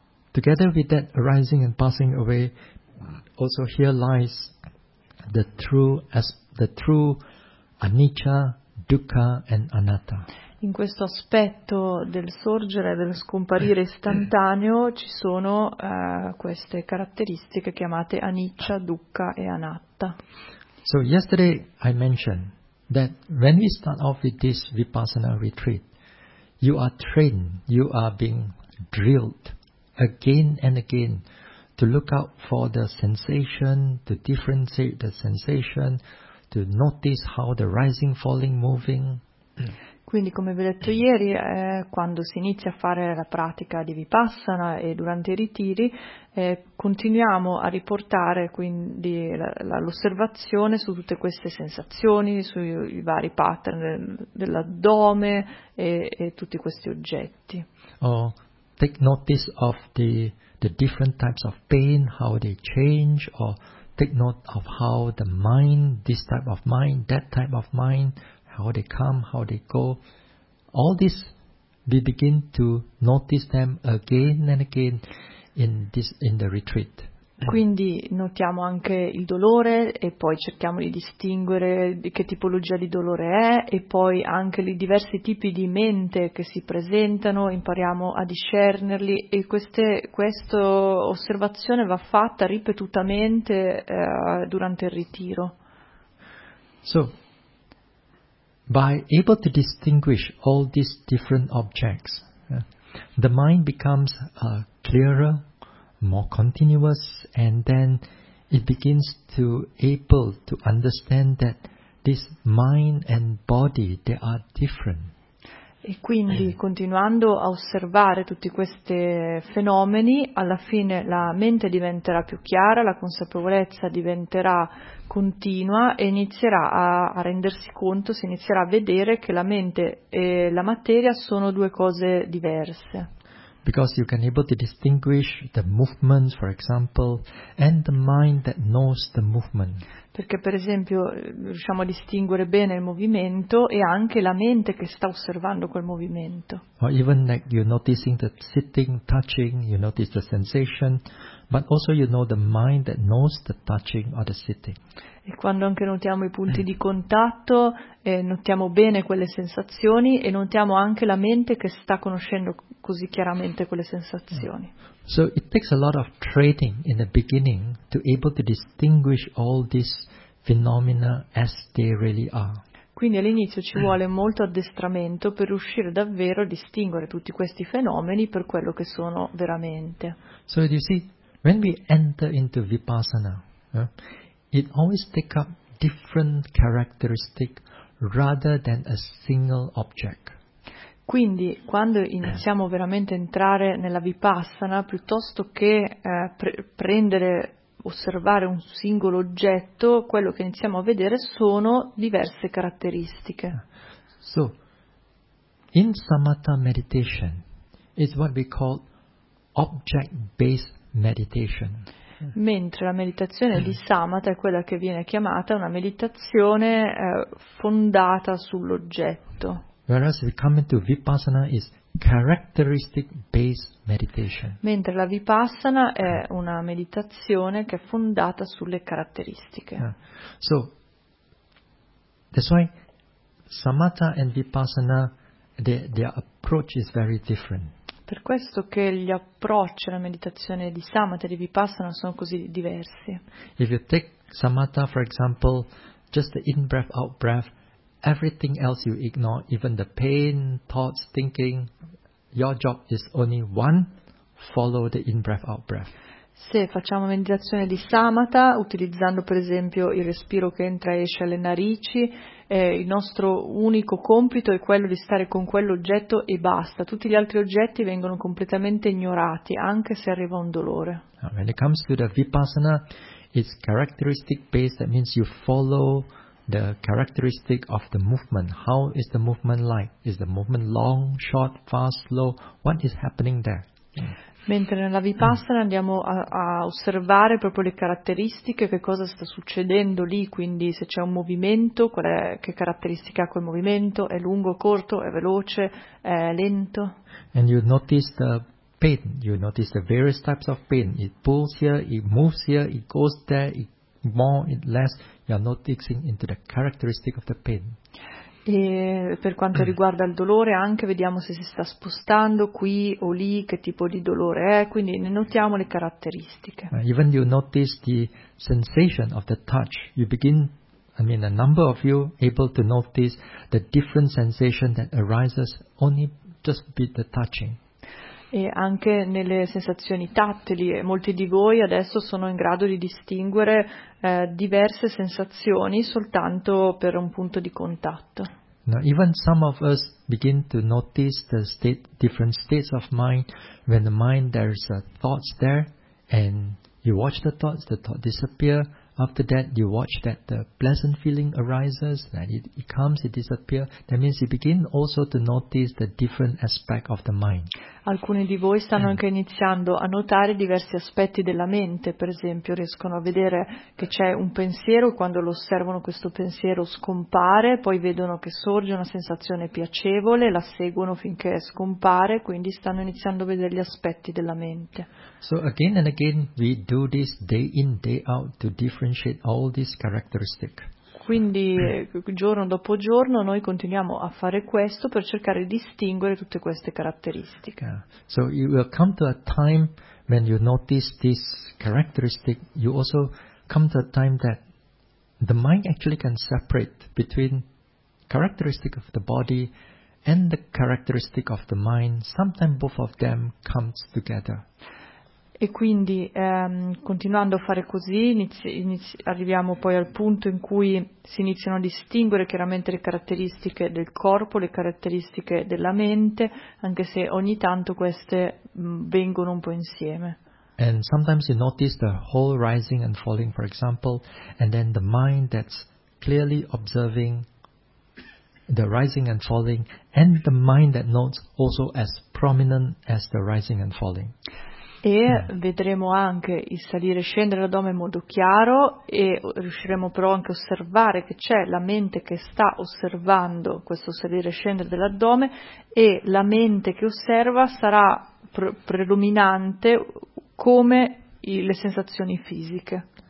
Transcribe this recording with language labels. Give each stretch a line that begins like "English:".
English: Together with that arising and passing away, also here lies the true anicca, dukkha and anatta.
Italian: In questo aspetto del sorgere e del scomparire istantaneo ci sono queste caratteristiche chiamate anicca, dukkha e anatta.
English: So yesterday I mentioned that when we start off with this vipassana retreat, you are trained, you are being drilled again and again to look out for the sensation, to differentiate the sensation, to notice how the rising, falling, moving.
Italian: Quindi, come vi ho detto ieri, quando si inizia a fare la pratica di Vipassana e durante i ritiri, continuiamo a riportare quindi l'osservazione su tutte queste sensazioni, sui i vari pattern dell'addome e tutti questi oggetti.
English: Oh, take notice of the different types of pain, how they change, or take note of how the mind, this type of mind, that type of mind, how they come, how they go. All this, we begin to notice them again and again in the retreat.
Italian: Quindi notiamo anche il dolore e poi cerchiamo di distinguere di che tipologia di dolore è e poi anche i diversi tipi di mente che si presentano, impariamo a discernerli e questa osservazione va fatta ripetutamente durante il ritiro.
English: So, by able to distinguish all these different objects, the mind becomes clearer, more continuous, and then it begins to able to understand that this mind and body, they are different.
Italian: E quindi continuando a osservare tutti questi fenomeni, alla fine la mente diventerà più chiara, la consapevolezza diventerà continua e inizierà a rendersi conto, si inizierà a vedere che la mente e la materia sono due cose diverse.
English: Because you can able to distinguish the movements, for example, and the mind that knows the movement.
Italian: Perché per esempio riusciamo a distinguere bene il movimento e anche la mente che sta osservando quel movimento.
English: Or even like you're noticing the sitting, touching, you notice the sensation, but also you know the mind that knows the touching or the sitting.
Italian: E quando anche notiamo i punti di contatto, notiamo bene quelle sensazioni e notiamo anche la mente che sta conoscendo così chiaramente quelle sensazioni.
English: So it takes a lot of training in the beginning to able to distinguish all these phenomena as they really are.
Italian: Quindi all'inizio ci vuole molto addestramento per riuscire davvero a distinguere tutti questi fenomeni per quello che sono veramente.
English: So you see, when we enter into Vipassana, it always takes up different characteristics rather than a single object.
Italian: Quindi, quando iniziamo veramente a entrare nella Vipassana, piuttosto che prendere, osservare un singolo oggetto, quello che iniziamo a vedere sono diverse caratteristiche.
English: So, in Samatha meditation, it's what we call object-based meditation.
Italian: Mentre la meditazione di Samatha è quella che viene chiamata una meditazione fondata sull'oggetto.
English: Whereas we come into Vipassana is characteristic based meditation.
Italian: Mentre la Vipassana è una meditazione che è fondata sulle caratteristiche.
English: So that's why Samatha and Vipassana, their approach is very different.
Italian: Per questo che gli approcci alla meditazione di Samatha e di Vipassana sono così diversi.
English: If you take Samatha, for example, just the in-breath, out-breath, everything else you ignore, even the pain, thoughts, thinking, your job is only one, follow the in-breath, out-breath.
Italian: Se facciamo meditazione di Samatha, utilizzando per esempio il respiro che entra e esce alle narici, il nostro unico compito è quello di stare con quell'oggetto e basta. Tutti gli altri oggetti vengono completamente ignorati, anche se arriva un dolore.
English: When it comes to the Vipassana, it's characteristic based, that means you follow the characteristic of the movement. How is the movement like? Is the movement long, short, fast, slow? What is happening there?
Italian: Mentre nella Vipassana andiamo a osservare proprio le caratteristiche, che cosa sta succedendo lì, quindi se c'è un movimento, qual è, che caratteristica ha quel movimento, è lungo, corto, è veloce, è lento.
English: And you notice the pain, you notice the various types of pain, it pulls here, it moves here, it goes there, it more, it less, you are noticing into the characteristic of the pain.
Italian: E per quanto riguarda il dolore, anche vediamo se si sta spostando qui o lì, che tipo di dolore è, quindi ne notiamo le caratteristiche.
English: Even you notice the sensation of the touch, you begin, I mean a number of you able to notice the different sensation that arises only just with the touching.
Italian: E anche nelle sensazioni tattili, molti di voi adesso sono in grado di distinguere diverse sensazioni soltanto per un punto di contatto.
English: Now, even some of us begin to notice the state, different states of mind, when the mind there's thoughts there, and you watch the thought disappear, after that you watch that the pleasant feeling arises, that it comes, it disappears, that means you begin also to notice the different aspect of the mind.
Italian: Alcuni di voi stanno anche iniziando a notare diversi aspetti della mente, per esempio riescono a vedere che c'è un pensiero e quando lo osservano questo pensiero scompare, poi vedono che sorge una sensazione piacevole, la seguono finché scompare, quindi stanno iniziando a vedere gli aspetti della mente.
English: So again and again we do this day in day out to differentiate all these characteristics.
Italian: Quindi giorno dopo giorno noi continuiamo a fare questo per cercare di distinguere tutte queste caratteristiche.
English: So you will come to a time when you notice this characteristic, you also come to a time that the mind actually can separate between characteristic of the body and the characteristic of the mind. Sometimes both of them comes together.
Italian: E quindi continuando a fare così arriviamo poi al punto in cui si iniziano a distinguere chiaramente le caratteristiche del corpo, le caratteristiche della mente, anche se ogni tanto queste vengono un po' insieme.
English: And sometimes you notice the whole rising and falling, for example, and then the mind that's clearly observing the rising and falling, and the mind that notes also as prominent as the rising and falling.
Italian: E vedremo anche il salire e scendere l'addome in modo chiaro e riusciremo però anche a osservare che c'è la mente che sta osservando questo salire e scendere dell'addome e la mente che osserva sarà predominante come le sensazioni fisiche.